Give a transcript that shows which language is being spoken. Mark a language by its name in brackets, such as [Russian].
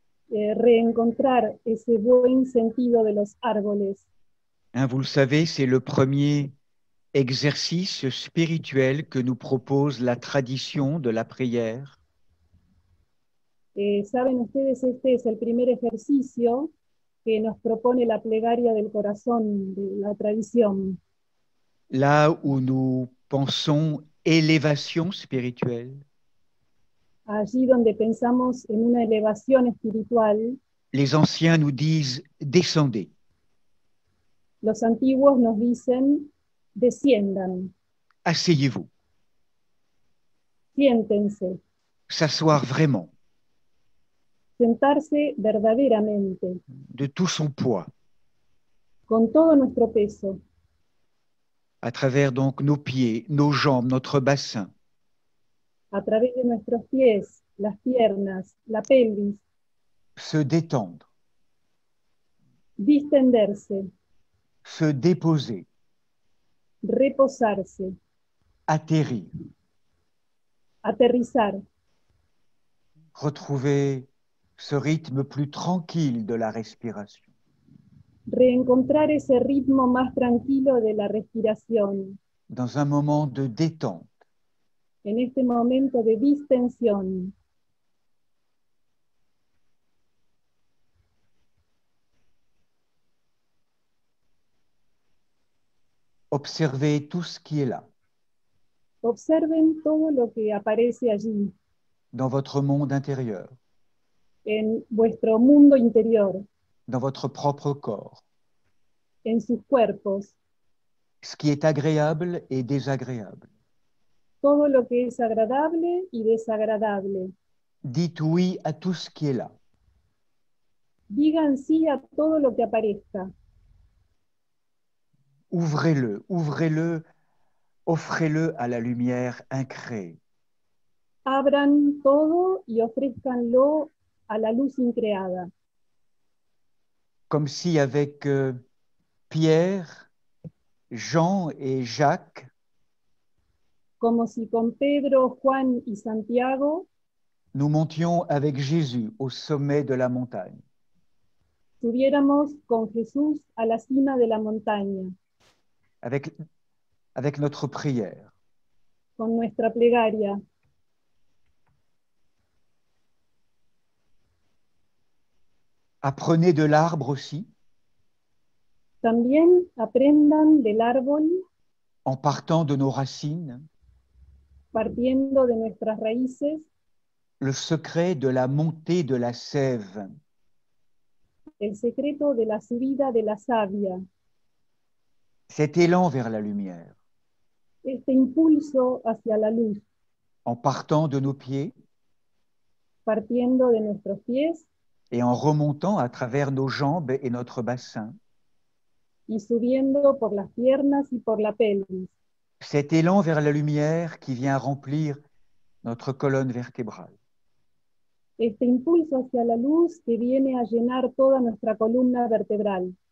[Spanish] Reencontrar ese buen sentido de los árboles. [French] Vous le savez, c'est le premier exercice spirituel que nous propose la tradition de la prière. [Spanish] Saben ustedes, este es el primer ejercicio que nos propone la plegaria del corazón, de la tradición. [French] Là où nous pensons élévation spirituelle, [Spanish] Allí donde pensamos en una elevación espiritual, [French] les anciens nous disent descendez. [Spanish] los antiguos nos dicen desciendan, [French] Asseyez-vous. [Spanish] siéntense, [French] S'asseoir vraiment, [Spanish] sentarse verdaderamente, [French] de tout son poids, [Spanish] con todo nuestro peso, [French] à travers donc nos pieds, nos jambes, notre bassin. [Spanish] a través de nuestros pies, las piernas, la pelvis, [French] Se détendre, [Spanish] distenderse, [French] se déposer, [Spanish] reposarse, [French] atterrir, [Spanish] aterrizar, [French] retrouver ce rythme plus tranquille de la respiration. [Spanish] reencontrar ese ritmo más tranquilo de la respiración, [French] Dans un moment de détente, [Spanish] en este momento de distensión. [French] observer tout ce qui est là, [Spanish] Observen todo lo que aparece allí, [French] dans votre monde intérieur, [Spanish] en vuestro mundo interior, [French] dans votre propre corps, [Spanish] en sus cuerpos, [French] ce qui est agréable et désagréable. [Spanish] todo lo que es agradable y desagradable. [French] Dites oui à tout ce qui est là. [Spanish] Digan sí a todo lo que aparezca. [French] Ouvrez-le, ouvrez-le, offrez-le à la lumière incréée. [Spanish] Abran todo y ofrézcanlo a la luz increada. [French] Comme si avec Pierre, Jean et Jacques, [Spanish] Como si con Pedro, Juan y Santiago [French] nous montions avec Jésus au sommet de la montagne. [Spanish] subiéramos con Jesús a la cima de la montaña, [French] avec notre prière. [Spanish] con nuestra plegaria. [French] Apprenez de l'arbre aussi, [Spanish] También aprendan del árbol, [French] en partant de nos racines, [Spanish] partiendo de nuestras raíces, [French] le secret de la montée de la sève. [Spanish] el secreto de la subida de la savia, [French] cet élan vers la lumière, [Spanish] este impulso hacia la luz, [French] en partant de nos pieds [Spanish] partiendo de nuestros pies [French] et en remontant à travers nos jambes et notre bassin. [Spanish] y subiendo por las piernas y por la pelvis. [French] Cet élan vers la lumière qui vient remplir notre colonne vertébrale. [Spanish] Este impulso hacia la luz que viene a llenar toda nuestra columna vertebral